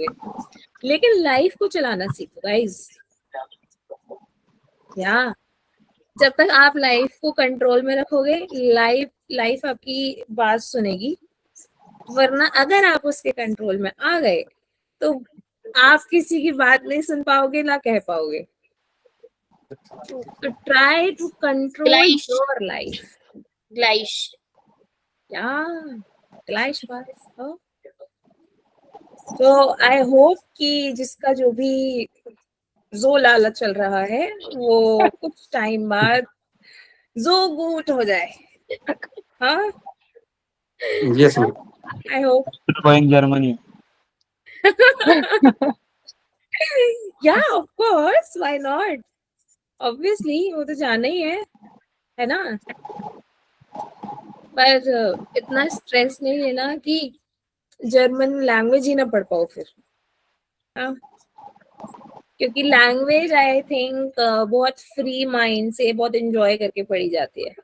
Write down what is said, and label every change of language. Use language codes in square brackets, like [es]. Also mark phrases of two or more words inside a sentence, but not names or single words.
[hi] लेकिन लाइफ को चलाना सीखो गाइस. या जब तक आप लाइफ को कंट्रोल में रखोगे, लाइफ आपकी बात सुनेगी. वरना अगर आप उसके कंट्रोल में आ गए तो आप किसी की बात नहीं सुन पाओगे, ना कह पाओगे. [en] तो try to control [de] Gleich. [en] your life. [de] Gleich. gleichfalls. [hi] तो [en] I hope [hi] कि जिसका जो भी जो लालच चल रहा है वो कुछ टाइम बाद जो गुट हो जाए. हाँ, [en] Yes, ma'am. I hope. Going Germany. Yeah, of course. Why not? Obviously, [hi] वो तो जाना ही है ना. पर इतना स्ट्रेस नहीं लेना कि [en] German language [hi] ही ना पढ़ पाओ फिर. हाँ, क्योंकि लैंग्वेज [en] I think [hi] बहुत [en] free mind [hi] से बहुत एंजॉय करके पढ़ी जाती है.